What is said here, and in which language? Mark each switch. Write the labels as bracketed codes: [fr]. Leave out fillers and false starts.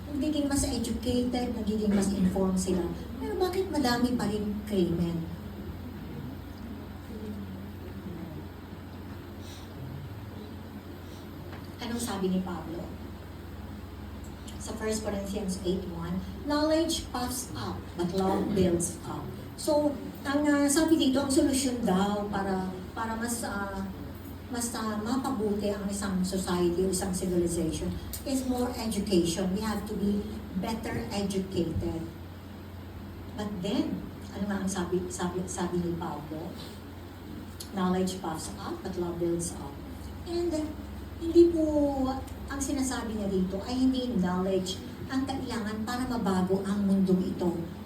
[tl] Nagiging mas educated, nagiging mas informed sila. Pero bakit madami pa rin krimen? Anong sabi ni Pablo? Sa 1 Corinthians 8:1, [en] knowledge puffs up, but love builds up. [tl] So, ang sabi dito, ang solusyon daw para mas mapabuti ang isang society o isang civilization [en] is more education. We have to be better educated. But then, [tl] ano nga ang sabi ni Pablo? [en] Knowledge puffs up, but love builds up. [tl] And hindi po ang sinasabi niya dito ay hindi knowledge ang kailangan para mabago ang mundong ito.